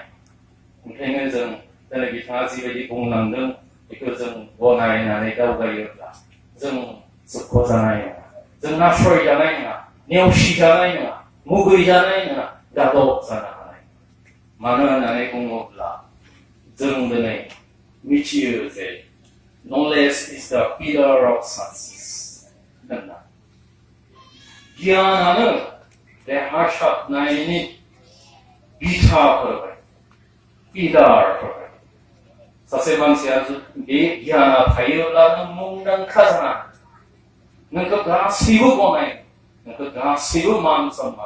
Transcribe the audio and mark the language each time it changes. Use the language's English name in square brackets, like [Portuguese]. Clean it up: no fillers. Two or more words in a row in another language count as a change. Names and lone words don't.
[Bodo] ओंखायनो जों दिनै बिथाङा जिबायदि बुंलांदों बेखौ जों गनायनानै दावगायोब्ला जों सोबख'जानाय नङा, जों नासयजानाय नङा, नेवसिजानाय नङा, मुगैजानाय नङा, गादब जानो हानाय। मानो होननानै बुङोब्ला जों दिनै मिथियो जे [English] knowledge is the pillar of success [Bodo] होनना। गियानानो देरहासारनायनि बिथाफोर, पिलारफोर। सासे मानसिया बे गियाना थायोब्लानो मुंदांखा जाना नोंखौ गासैबो गनायो, नोंखौ गासैबो मान सनमान।